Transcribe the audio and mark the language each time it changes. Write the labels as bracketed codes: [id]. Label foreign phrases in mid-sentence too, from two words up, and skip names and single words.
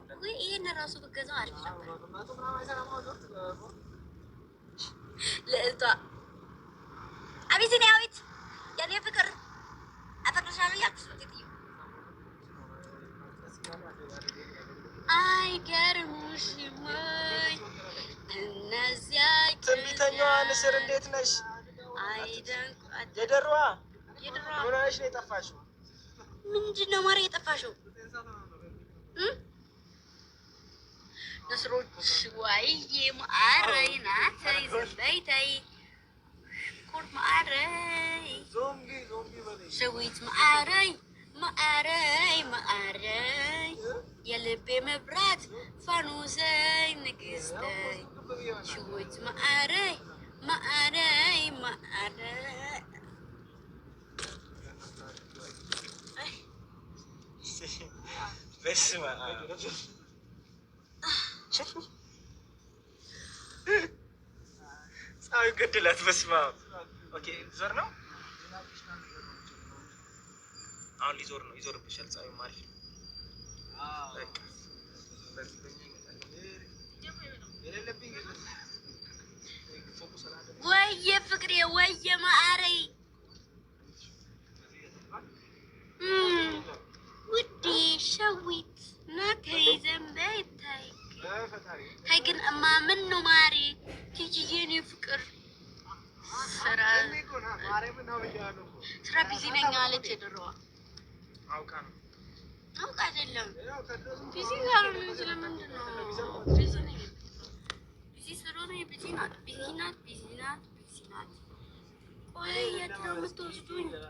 [am] ወይ ይሄን ራሱ ብገዛው አሪፍ ነበር። ለእሷ አቢሲኒያዊት የኔ ፍቅር አፈቅርሻለሁ እያልኩሽ ነው ሴትዮ። አይገርምሽም ወይ እነዚያ ትንቢተኛዋ ንስር እንዴት ነሽ? አይደንቁ የደሯ ምን ሆነሽ ነው የጠፋሽው? ምንድን ነው ማርያም የጠፋሽው? [ti] ነስሮች ዋይዬ ማዕረይ ናተይ ዘበይተይ ኩር ማዕረይ ሸዊት ማዕረይ ማዕረይ ማዕረይ [am] የልቤ መብራት [ti] ፋኑሰይ ንግስተይ ሸዊት ማዕረይ ማዕረይ ማዕረይ [am] በስመ አብ ፀሐዩ ገደላት። በስመ አብ። ኦኬ ዞር ነው አሁን ሊዞር ነው። ይዞርብሻል። ፀሐዩ ማሪፍ ነው። [ti] ወየ ፍቅሬ ወየ ማዕረይ ውዴ ሸዊት ናተይ ዘንበይታይ [am] ታይ ግን እማ ምን ነው ማሪ ቲጂዬ የኔ ፍቅር ስራ ቢዚ ነኝ አለች። የድሮዋ አውቃ ነው አውቃ አይደለም ቢዚ ያልሆነ ስለምንድን ነው ቢዚ ነኝ ቢዚ ስለሆነ ቢዚ ናት ቢዚ ናት ቢዚ ናት ቢዚ ናት። ቆይ የት ነው የምትወስዱኝ?